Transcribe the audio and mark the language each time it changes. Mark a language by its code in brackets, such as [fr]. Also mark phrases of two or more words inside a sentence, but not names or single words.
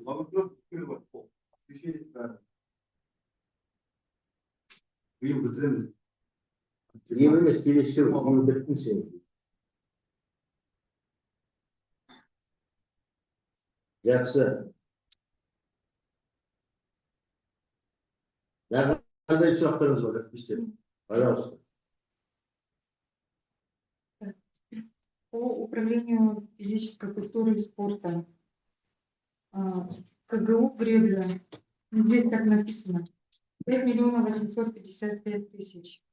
[kk] Благоустройство бар. Освещение бәрі. Биыл бітіреміз. Биыл емес, келесі жыл биыл біттің сен. Жақсы. Қандай сұрақтарыңыз бар, әріптестер? [ru] Пожалуйста. По управлению физической культуры и спорта. КГУ Бревля. Здесь так написано. 5 855 000.